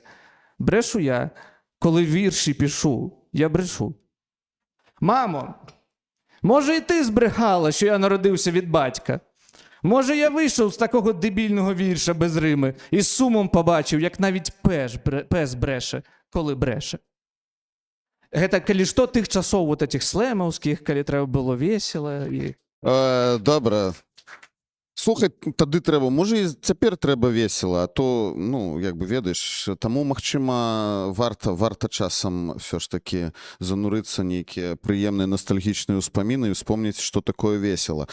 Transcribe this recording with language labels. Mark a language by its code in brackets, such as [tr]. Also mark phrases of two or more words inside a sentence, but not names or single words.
[uk] Брешу я, коли вірші пишу. Я брешу. Мамо, може і ти збрехала, що я народився від батька? Може, я вийшов з такого дебільного вірша без рими і з сумом побачив, як навіть пес бреше, коли бреше. [be] Гэта калі што тых часоў [ru] вот этих [be] слэмаўскіх, калі трэба было весело. І... Добра. Слухай, тады трэба, можа і цяпер трэба весела, а то, ну, як бы ведаеш, таму, магчыма, варта часам [uk] все ж таки [be] занурыцца нейкія прыемныя ностальгічныя ўспаміны і успомніць, што такое весела.